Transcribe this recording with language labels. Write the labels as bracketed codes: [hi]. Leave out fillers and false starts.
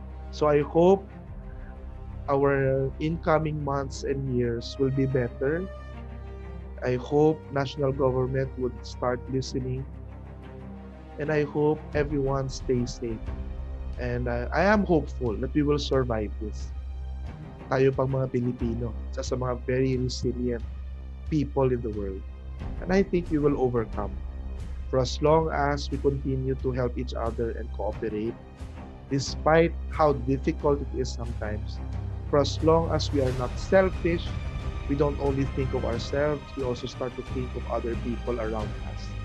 [en] So I hope our incoming months and years will be better. I hope national government would start listening, and I hope everyone stays safe. And I am hopeful that we will survive this. [tl] Tayo pang mga Pilipino, isa sa mga [en] very resilient people in the world. And I think we will overcome. For as long as we continue to help each other and cooperate, despite how difficult it is sometimes, for as long as we are not selfish, we don't only think of ourselves, we also start to think of other people around us.